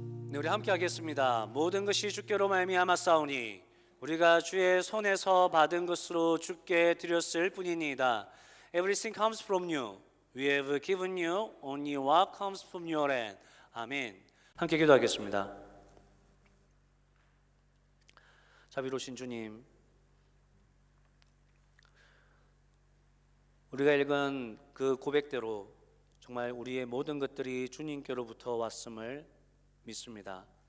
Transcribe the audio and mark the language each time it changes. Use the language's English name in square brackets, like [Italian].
[Korean] 네, 우리 함께 하겠습니다. 모든 것이 주께로 말미암았사오니 우리가 주의 손에서 받은 것으로 주께 드렸을 뿐이니이다. [English] Everything comes from you. We have given you only what comes from your hand. [Korean] 아멘. 함께 기도하겠습니다. 자비로우신 주님, 우리가 읽은 그 고백대로 정말 우리의 모든 것들이 주님께로부터 왔음을 믿습니다.